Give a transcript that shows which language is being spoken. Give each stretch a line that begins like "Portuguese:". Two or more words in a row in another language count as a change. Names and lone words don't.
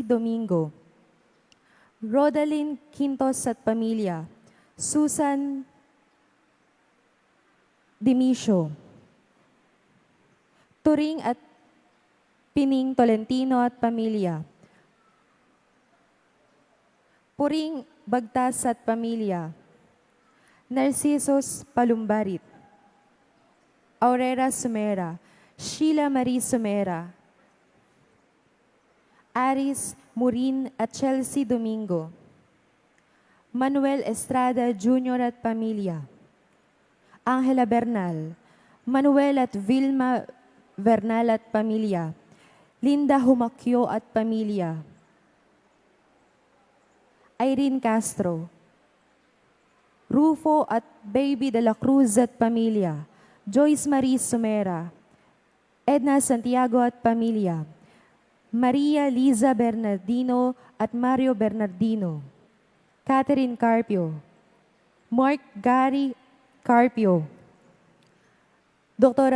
Filipino: Domingo, Rodalyn Quintos at pamilya, Susan Dimisio, Turing at Pining Tolentino at pamilya, Puring Bagtas at pamilya, Narcisos Palumbarit, Aurora Sumera, Sheila Marie Sumera, Aris Murin at Chelsea Domingo, Manuel Estrada Jr. at pamilya, Angela Bernal, Manuel at Vilma Bernal at pamilya, Linda Humakyo at pamilya, Irene Castro, Rufo at Baby de la Cruz at pamilya, Joyce Marie Sumera, Edna Santiago at pamilya, Maria Liza Bernardino at Mario Bernardino, Catherine Carpio, Mark Gary Carpio, Dr.